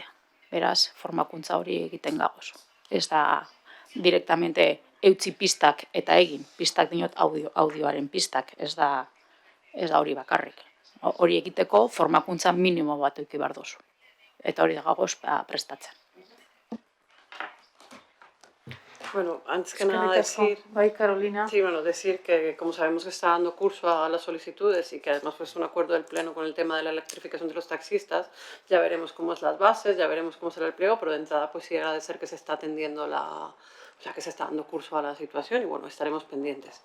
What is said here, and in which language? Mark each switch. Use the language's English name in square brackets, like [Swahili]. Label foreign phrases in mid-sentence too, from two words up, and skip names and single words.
[Basque] Beraz, formakuntza hori egiten gagoz. Ez da direktamente eutzi pistak eta egin. Pistak dinot audioaren pistak, ez da hori bakarrik. Hori egiteko formakuntza minimo bat eduki behar duzu. Eta hori da gagoz prestatzen. [Spanish] Bueno, antes que nada decir... [Basque] Bai, Carolina. [Spanish] Sí, bueno, decir que como sabemos que está dando curso a las solicitudes y que además pues, es un acuerdo del Pleno con el tema de la electrificación de los taxistas, ya veremos cómo es las bases, ya veremos cómo será el pliego, pero de entrada pues sí agradecer que se está atendiendo o sea, que se está dando curso a la situación y bueno, estaremos pendientes.